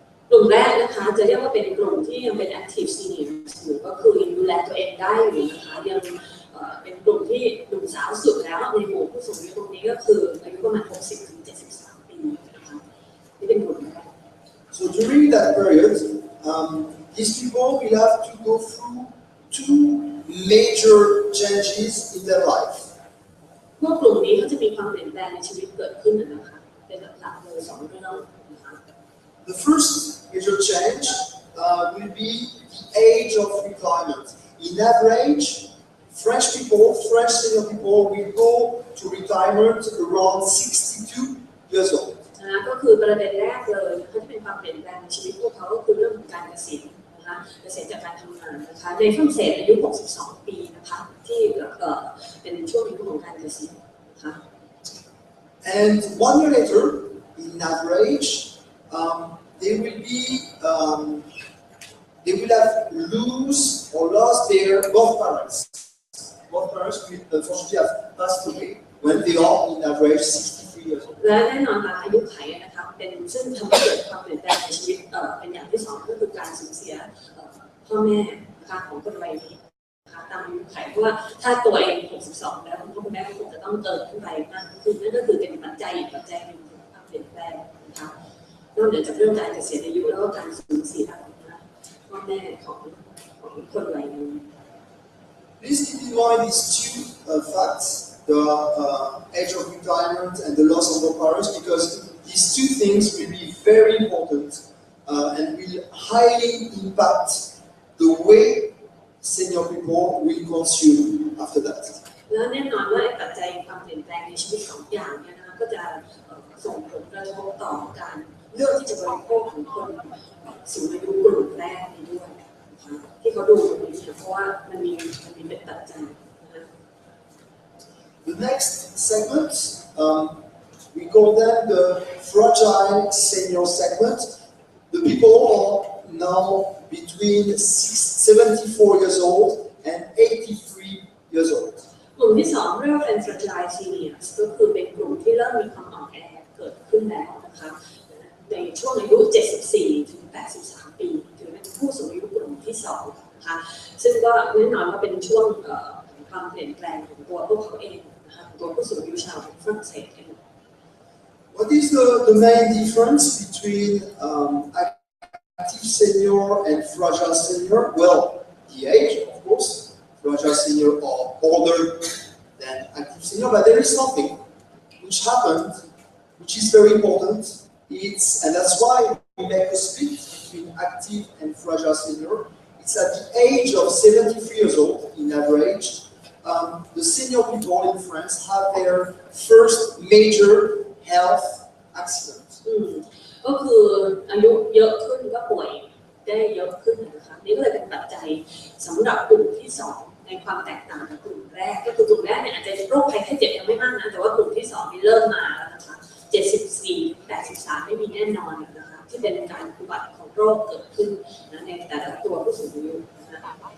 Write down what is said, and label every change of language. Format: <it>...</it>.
<th>กลุ่มแรกนะคะจะเรียกว่าเป็นกลุ่มที่ยังเป็น active senior หรือก็คือยังดูแลตัวเองได้อยู่นะคะยังเป็นกลุ่มที่หนุ่มสาวสุดแล้วในหมู่ผู้สูงอายุตรงนี้ก็คืออายุประมาณ 60-73 ปีนะคะนี่เป็นกลุ่มแรก</th> <en>So during that period, these people will have to go through 2 major changes in their life.</en> <th>พวกกลุ่มนี้เขาจะมีความเปลี่ยนแปลงในชีวิตเกิดขึ้นนะคะเป็นหลักๆเลย2 เรื่องนะคะ</th> <en>The first major change will be the age of retirement. In average, French senior people will go to retirement around 62 years old.</en> <th>ก็คือประเด็นแรกเลยเขาจะเป็นความเปลี่ยนแปลงในชีวิตพวกเขาก็คือเรื่องของการเกษียณนะคะเกษียณจากการทำงานนะคะในฝรั่งเศสอายุ 62 ปีนะคะที่เป็นช่วงอายุของการเกษียณนะคะ</th> <en>And 1 year later, in average, they will have lost their both parents. Both parents will unfortunately have passed away when they are in average 63 years old.</en> <th>และแน่นอนอายุขัยนะคะเป็นซึ่งทำให้เกิดความเปลี่ยนแปลงในชีวิตเป็นอย่างที่2ก็คือการสูญเสียพ่อแม่นะคะของคนวัยนี้นะคะตามอายุขัยเพราะว่าถ้าตัวเอง 62 แล้วพ่อแม่ก็คงจะต้องเติมขึ้นไปมากขึ้นนั่นก็คือเป็นปัจจัยอีกปัจจัยหนึ่งของความเปลี่ยนแปลงนะคะนอกจากเรื่องการเกษียณอายุแล้วก็การสูญเสียพ่อแม่ของคนวัยนี้</th> <en>Please keep in mind these 2 facts, the age of retirement and the loss of their parents, because these 2 things will be very important and will highly impact the way senior people will consume after that.</en> <th>แล้วแน่นอนว่าปัจจัยความเปลี่ยนแปลงในชีวิต2 อย่างเนี่ยนะคะก็จะส่งผลกระทบต่อการเลือกที่จะบริโภคของคนสูงอายุกลุ่มแรกนี้ด้วยนะคะที่เขาดูตรงนี้เพราะว่ามันมีเป็นปัจจัยนะคะ</th> <en>The next segment, we call them the fragile senior segment. The people are now between 74 years old and 83 years old.</en> <th>กลุ่มที่2เรียกว่าเป็น fragile seniors ก็คือเป็นกลุ่มที่เริ่มมีความอ่อนแอเกิดขึ้นแล้วนะคะในช่วงอายุ 74-83 ปีถือเป็นผู้สูงอายุกลุ่มที่2นะคะซึ่งก็แน่นอนว่าเป็นช่วงความเปลี่ยนแปลงของตัวพวกเขาเองนะคะตัวผู้สูงอายุชาวฝรั่งเศสเอง</th> <en>What is the main difference between active senior and fragile senior? Well, the age, of course. Fragile senior are older than active senior, but there is something which happened, which is very important. And that's why we make a split between active and fragile senior. It's at the age of 73 years old, in average, the senior people in France have their first major health accident.</en> <th>ก็คืออายุเยอะขึ้นก็ป่วยได้เยอะขึ้นนะคะนี่ก็เลยเป็นปัจจัยสำหรับกลุ่มที่2ในความแตกต่างกับกลุ่มแรกก็คือกลุ่มแรกเนี่ยอาจจะโรคภัยไข้เจ็บยังไม่มากนะแต่ว่ากลุ่มที่2นี่เริ่มมาแล้วนะคะ74-83 นอนนะคะที่เป็นการอุบัติของโรคเกิดขึ้นนะในแต่ละตัวผู้สูงอายุนะคะ</th>